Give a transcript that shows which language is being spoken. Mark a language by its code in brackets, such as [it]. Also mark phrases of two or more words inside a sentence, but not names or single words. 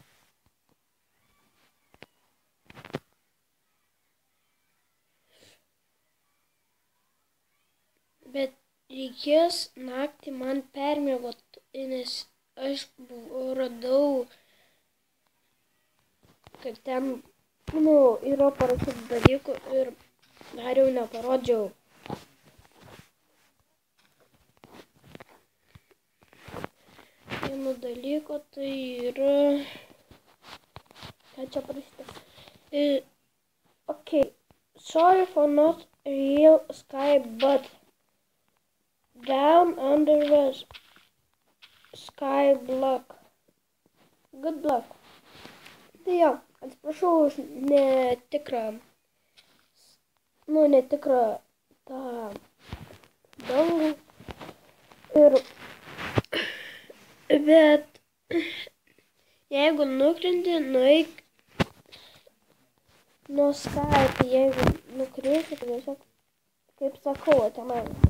[lt] Bet reikės naktį man permiegot, nes aš radau, kad ten, yra parašytų dalykų ir dar jau neparodžiau. Vieno dalyko tai yra, ką čia parašyta. [en] Okay, sorry for not real sky, but down under the Skyblock. Good luck. [lt] Tai jo, atsiprašau už netikrą tą dangų. Bet jeigu nukrenti, nueik nuo Sky, tai jeigu nukrisi, tai tiesiog, kaip sakau, tenai.